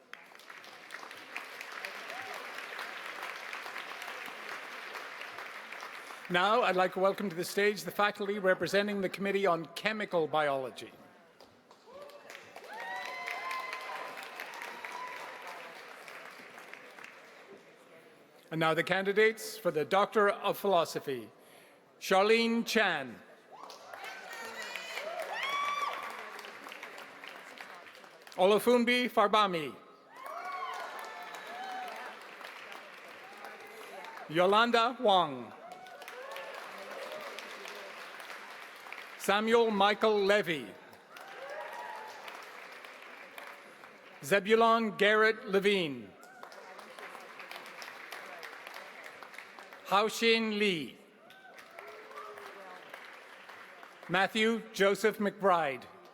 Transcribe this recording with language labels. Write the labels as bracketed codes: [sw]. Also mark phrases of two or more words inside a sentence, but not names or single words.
[en] Now, I'd like to welcome to the stage the faculty representing the Committee on Chemical Biology. And now the candidates for the Doctor of Philosophy. Charlene Chan. Olufunbi Farbami. Yolanda Wang. Samuel Michael Levy. Zebulon Garrett Levine. Haoxin Li. Matthew Joseph McBride.